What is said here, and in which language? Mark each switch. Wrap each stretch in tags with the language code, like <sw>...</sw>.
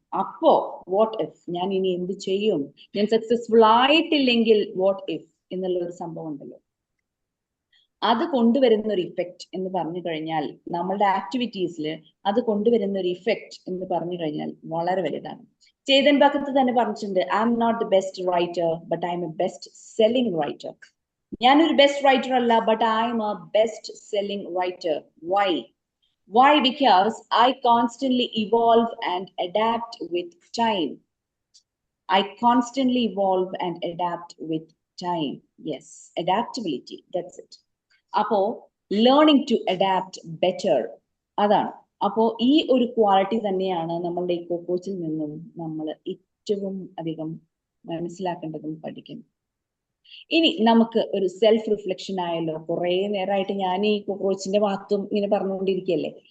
<ml>അപ്പോ what if, ഞാൻ ഇനി എന്ത് ചെയ്യും? ഞാൻ സക്സസ്ഫുൾ ആയിട്ടില്ലെങ്കിൽ വാട്ട് ഇഫ് എന്നുള്ള ഒരു സംഭവം ഉണ്ടല്ലോ, അത് കൊണ്ടുവരുന്ന ഒരു ഇഫക്റ്റ് എന്ന് പറഞ്ഞു കഴിഞ്ഞാൽ, നമ്മളുടെ ആക്ടിവിറ്റീസിൽ അത് കൊണ്ടുവരുന്ന ഒരു ഇഫക്റ്റ് എന്ന് പറഞ്ഞു കഴിഞ്ഞാൽ വളരെ വലുതാണ്. ചേതൻ ഭഗത് തന്നെ പറഞ്ഞിട്ടുണ്ട്,</ml> <en>I'm not the best writer but I'm a best selling writer.</en> <ml>ഞാനൊരു ബെസ്റ്റ് റൈറ്റർ അല്ല,</ml> <en>But I'm a best selling writer. Why? Because I constantly evolve and adapt with time. I constantly evolve and adapt with time. Yes, adaptability, that's it. അപ്പോ learning to adapt better, അതാണ്.</en> <ml>അപ്പോ ഈ ഒരു quality തന്നെയാണ് നമ്മളുടെ ഈ കോക്രോച്ചിൽ നിന്നും നമ്മൾ ഏറ്റവും അധികം മനസ്സിലാക്കേണ്ടതും പഠിക്കണം. ഇനി നമുക്ക് ഒരു സെൽഫ് റിഫ്ലക്ഷൻ ആയല്ലോ. കുറെ നേരമായിട്ട് ഞാൻ ഈ കോക്രോച്ചിന്റെ മഹത്വം ഇങ്ങനെ പറഞ്ഞുകൊണ്ടിരിക്കുകയല്ലേ.</ml>